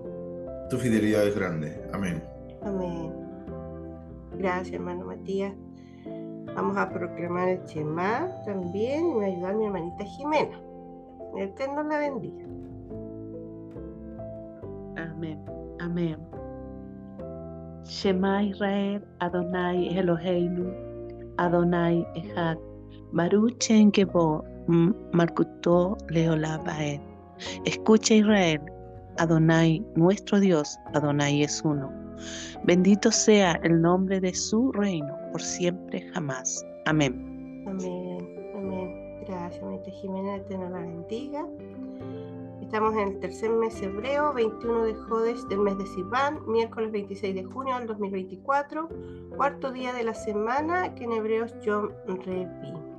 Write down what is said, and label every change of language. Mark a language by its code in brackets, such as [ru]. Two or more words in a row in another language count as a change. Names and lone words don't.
[es] Tu fidelidad es grande. Amén. Amén. Gracias, hermano Matías. Vamos a proclamar el Shema también y me va a ayudar mi hermanita Jimena. El Eterno la bendiga. Amén. Amén. [he] שמע ישראל, אדוני אלוהינו, אדוני אחד, ברוך שם כבוד, מלכותו לעולם ועד. [es] Escucha Israel, Adonai, nuestro Dios, Adonai es uno. Bendito sea el nombre de su reino, por siempre jamás. Amén. Amén, amén. Gracias, hermanita Jimena, el Eterno la bendiga. Estamos en el tercer mes hebreo, 21 de Jodes del mes de Sivan, miércoles 26 de junio del 2024, cuarto día de la semana, que en hebreo es [he] יום רביעי.